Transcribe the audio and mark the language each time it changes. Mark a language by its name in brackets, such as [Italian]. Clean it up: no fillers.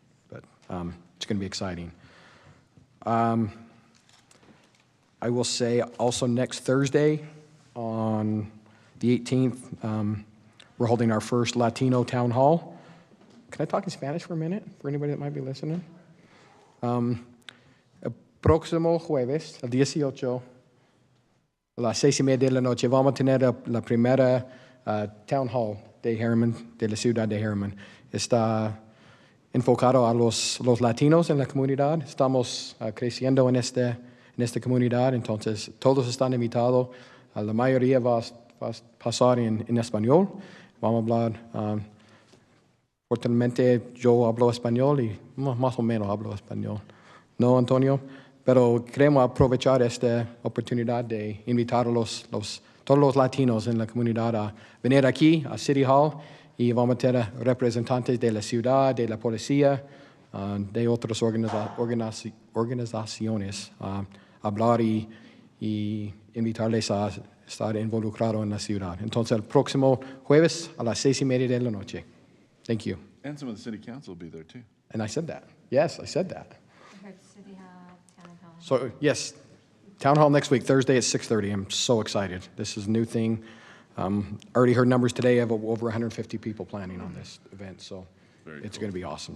[English] But it's going to be exciting. I will say also next Thursday on the 18th, we're holding our first Latino town hall. Can I talk in Spanish for a minute for anybody that might be listening? [Spanish] El próximo jueves, el 18, a las 6:30 de la noche, vamos a tener la primera town hall de Harriman, de la ciudad de Harriman. Está enfocado a los latinos en la comunidad. Estamos creciendo en esta comunidad, entonces todos están invitados. La mayoría va a pasar en español. Vamos a hablar Fortunadamente yo hablo español y más o menos hablo español. ¿No, Antonio? Pero queremos aprovechar esta oportunidad de invitar a todos los latinos en la comunidad a venir aquí a City Hall y vamos a tener representantes de la ciudad, de la policía, de otras organizaciones a hablar y invitarles a estar involucrados en la ciudad. Entonces, el próximo jueves a las 6:30 de la noche. [English] Thank you. And some of the city council will be there too. And I said that. Yes, I said that. So, yes, Town Hall next week, Thursday at 6:30. I'm so excited. This is a new thing. Already heard numbers today of over 150 people planning on this event, so it's going to be awesome.